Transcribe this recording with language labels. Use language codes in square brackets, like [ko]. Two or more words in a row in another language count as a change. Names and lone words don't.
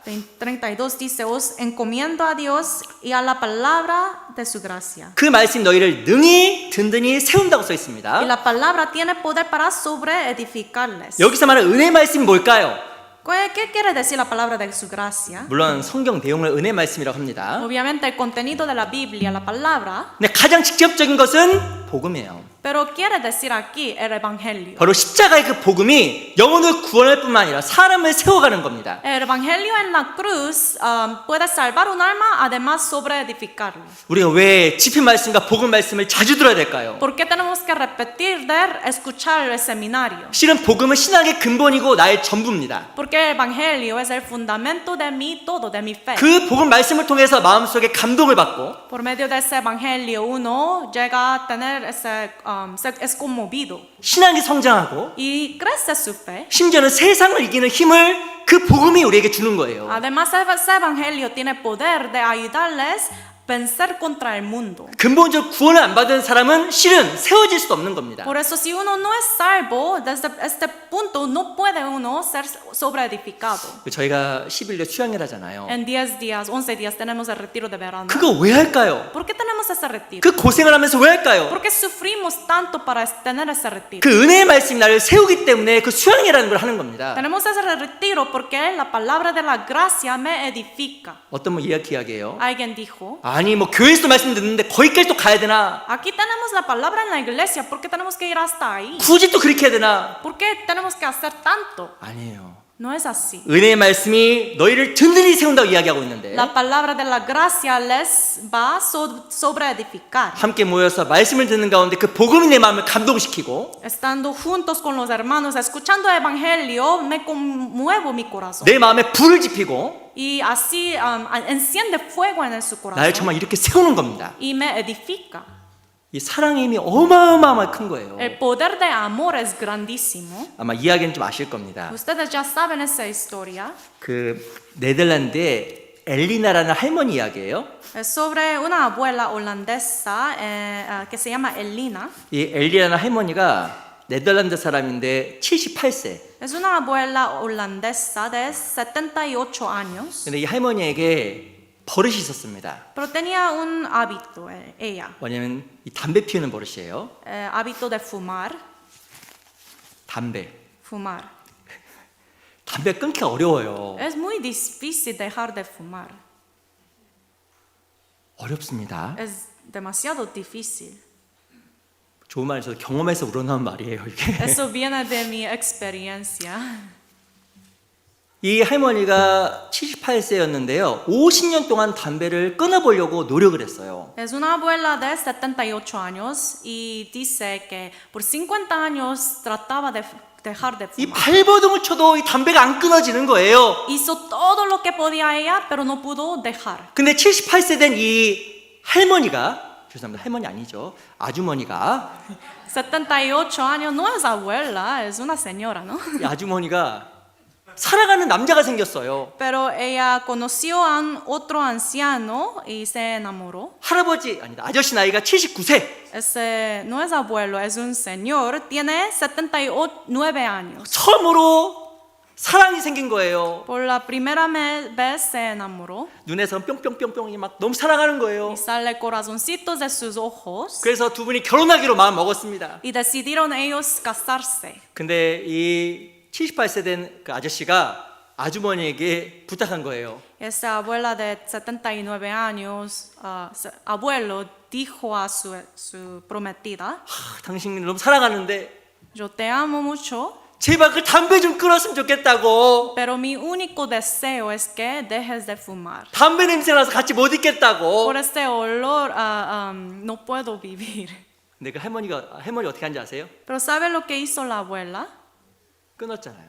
[es] 32 dice, os encomiendo a Dios y a la palabra de su gracia. [ko] 그 말씀 너희를 능히 든든히 세운다고 써 있습니다. [es] Y la palabra tiene poder para sobre edificarles. [ko] 여기서 말하는 은혜의 말씀이 뭘까요? [es] ¿Qué quiere decir la palabra de su gracia? [ko] 물론 성경 내용을 은혜의 말씀이라고 합니다. [es] Obviamente el contenido de la Biblia, la palabra, [ko] 근데 가장 직접적인 것은 복음이에요. [es] pero quiere decir aquí el evangelio. [ko] 바로 십자가의 그 복음이 영혼을 구원할 뿐만 아니라 사람을 세워가는 겁니다. [es] El evangelio en la cruz puede salvar un alma, además sobre edificarlo. [ko] 우리가 왜 집회 말씀과 복음 말씀을 자주 들어야 될까요? [es] ¿Por qué tenemos que repetir de escuchar el seminario? [ko] 실은 복음은 신앙의 근본이고 나의 전부입니다. [es] Porque el evangelio es el fundamento de mi todo, de mi fe. [ko] 그 복음 말씀을 통해서 마음속에 감동을 받고 [es] Por medio de ese evangelio uno llega a tener es conmovido [ko] 신앙이 성장하고 [es] y crece su fe. [ko] 심지어는 세상을 이기는 힘을 그 복음이 우리에게 주는 거예요. [es] Además, ese evangelio tiene poder de ayudarles a vencer contra el mundo. [ko] 근본적으로 구원을 안 받은 사람은 실은 세워질 수도 없는 겁니다. [es] Por eso, si uno no es salvo, desde este punto no puede uno ser sobreedificado. [ko] 저희가 11일 수양일 하잖아요. [es] En 10 días, 11 días tenemos el retiro de verano. [ko] 그거 왜 할까요? [es] ¿Por qué tenemos ese retiro? [ko] 그 고생을 하면서 왜 할까요? [es] ¿Por qué sufrimos tanto para tener ese retiro? [ko] 그 은혜의 말씀이 나를 세우기 때문에 그 수양이라는 걸 하는 겁니다. [es] Tenemos ese retiro porque la palabra de la gracia me edifica. [ko] 어떤 분 이야기해요. [es] Alguien dijo, [ko] 아니 뭐 교회에서 말씀 듣는데 거기까지 또 가야 되나? [es] aquí tenemos la palabra en la iglesia, ¿por qué tenemos que ir hasta ahí? [ko] 굳이 또 그렇게 해야 되나? [es] ¿Por qué tenemos que hacer tanto? [ko] 아니에요. [es] No es así. [ko] 은혜의 말씀이 너희를 든든히 세운다고 이야기하고 있는데 [es] La palabra de la gracia les va sobre edificar. [ko] 함께 모여서 말씀을 듣는 가운데 그 복음이 내 마음을 감동시키고 [es] Estando juntos con los hermanos, escuchando el evangelio, me conmuevo mi corazón. [ko] 내 마음에 불을 지피고 [es] Y así enciende fuego en su [ko] 나를 [es] corazón [ko] 정말 이렇게 세우는 겁니다. [es] y me edifica. [ko] 이 사랑의 힘이 어마어마하게 큰 거예요. [es] El poder de amor es grandísimo. [ko] 아마 이야기는 좀 아실 겁니다. [es] Ustedes ya saben esa historia. [ko] 그 네덜란드의 엘리나라는 할머니 이야기예요. [es] Es sobre una abuela holandesa que se llama Elina. [ko] 이 엘리나라는 할머니가 네덜란드 사람인데 78세. [es] Es una abuela holandesa de 78 años. [ko] 근데 이 할머니에게 버릇이 있었습니다. [es] Pero tenía un hábito, ella. [ko] 뭐냐면 이 담배 피우는 버릇이에요. [es] Hábito de fumar. [ko] 담배. [es] Fumar. [ko] 담배 끊기 어려워요. [es] Es muy difícil dejar de fumar. [ko] 어렵습니다. [es] Es demasiado difícil. [ko] 좋은 말에서 경험에서 우러나온 말이에요, 이게. [es] Eso viene de mi experiencia. [ko] 이 할머니가 78세였는데요. 50년 동안 담배를 끊어보려고 노력을 했어요. [es] Es una abuela de 78 años y dice que por 50 años trataba de dejar de [ko] 이 [es] fumar. [ko] 발버둥을 쳐도 이 담배가 안 끊어지는 거예요. [es] Hizo todo lo que podía ella, pero no pudo dejar. [ko] 근데 78세 된 이 할머니가, 죄송합니다, 할머니 아니죠. 아주머니가, [es] 78 años no es abuela, es una señora, ¿no? [ko] 이 아주머니가 사랑하는 남자가 생겼어요. [es] Pero ella conoció a otro anciano y se enamoró. [ko] 할아버지, 아니다, 아저씨 나이가 79세. [es] Ese no es abuelo, es un señor, tiene 79 años. [ko] 처음으로 사랑이 생긴 거예요. [es] Por la primera vez se enamoró [ko] 눈에서 뿅뿅뿅뿅이 막 너무 사랑하는 거예요. [es] y sale corazoncitos de sus ojos [ko] 그래서 두 분이 결혼하기로 마음 먹었습니다. [es] y decidieron ellos casarse. [ko] 근데 이 78세 된 그 아저씨가 아주머니에게 부탁한 거예요. [es] Esa abuela de 79 años, abuelo, dijo a su prometida, [ko] 당신을 너무 사랑하는데 [es] yo te amo mucho, [ko] 제발 그 담배 좀 끊었으면 좋겠다고. [es] pero mi único deseo es que dejes de fumar. [ko] 담배 냄새 나서 같이 못 있겠다고. [es] Por este olor no puedo vivir. [ko] 근데 그 할머니 어떻게 한지 아세요? [es] Pero ¿sabe lo que hizo la abuela? [ko] 끊었잖아요.